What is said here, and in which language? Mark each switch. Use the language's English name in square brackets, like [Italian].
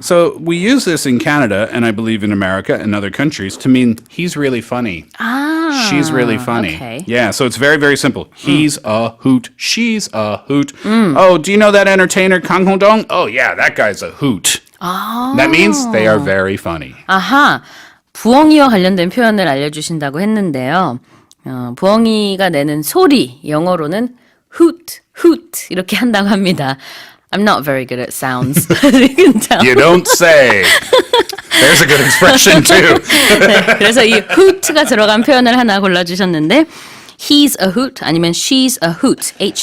[English] So we use this in Canada and I believe in America and other countries to mean he's really funny. She's really funny. Okay. Yeah, so it's very, very simple. He's a hoot. She's a hoot. Oh, do you know that entertainer Kang Hong-dong? Oh, yeah, that guy's a hoot. That means they are very funny. [Korean] 아하. 부엉이와 관련된 표현을 알려주신다고 했는데요. 부엉이가 내는 소리, 영어로는 hoot, hoot 이렇게 한다고 합니다. [English] I'm not very good at sounds. You can tell. You don't say. There's a good expression too. [Korean] 네, 그래서 이 hoot가 들어간 표현을 하나 골라주셨는데 He's a hoot 아니면 she's a hoot.